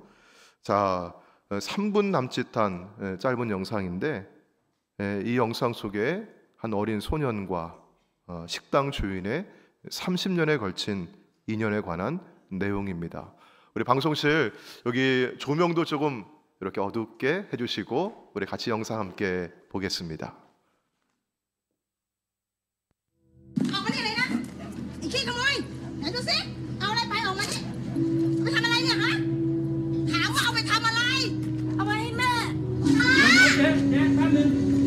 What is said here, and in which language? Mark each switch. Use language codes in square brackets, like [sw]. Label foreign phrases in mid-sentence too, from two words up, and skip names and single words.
[ko] 자, 3분 남짓한 짧은 영상인데, 이 영상 속에 한 어린 소년과 식당 주인의 30년에 걸친 인연에 관한 내용입니다. 우리 방송실 여기 조명도 조금 이렇게 어둡게 해주시고 우리 같이 영상 함께 보겠습니다. [th] ออกมานี่เลยนะไอ้ขี้ขโมยไหนดูสิเอาอะไรไปออกมานี่ไปทำอะไรเนี่ยฮะถามว่าเอาไปทำอะไรเอาไว้ให้แม่เจ๊แป๊บนึง